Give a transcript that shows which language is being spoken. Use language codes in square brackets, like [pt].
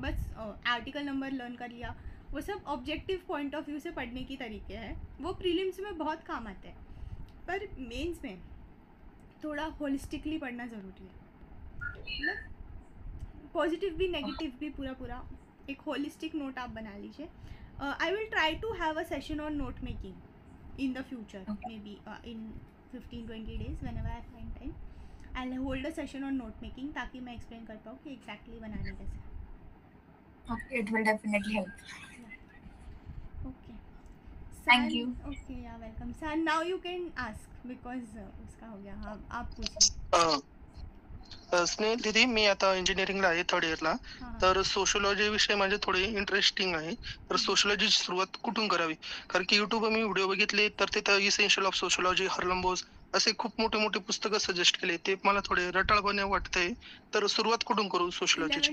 [hi] बस article number learn कर लिया, वो सब ऑब्जेक्टिव पॉइंट ऑफ व्यू से पढ़ने की तरीके हैं, वो प्रीलिम्स में बहुत काम आते हैं, पर मेंस में थोड़ा होलिस्टिकली पढ़ना ज़रूरी है। मतलब पॉजिटिव भी नेगेटिव भी पूरा एक होलिस्टिक नोट आप बना लीजिए। [en] I will try to have a session on note making in the future, maybe in 15-20 days whenever I find time. I'll hold a session on note making [hi] ताकि मैं explain कर पाऊँ कि exactly बनाने कैसे। [en] Okay, it will definitely help. Okay. Thank you. Okay, yeah, welcome. San, now you can ask because [hi] उसका हो गया। हाँ, आप पूछिए। [mr] स्नेहल दीदी, मी आता इंजिनिअरिंगला आहे, थर्ड इयरला. हाँ, तर सोशिओलॉजी विषय माझे थोडे इंटरेस्टिंग आहे. तर सोशिओलॉजीची सुरुवात कुठून करावी? कारण की युट्यूबवर मी व्हिडिओ बघितले तर तिथं इसेन्शियल ऑफ सोशिओलॉजी, हर्लम बोस असे खूप मोठे मोठे पुस्तकं सजेस्ट केले. ते मला थोडे रटाळपणे वाटतंय. तर सुरुवात कुठून करू सोशिओलॉजीची?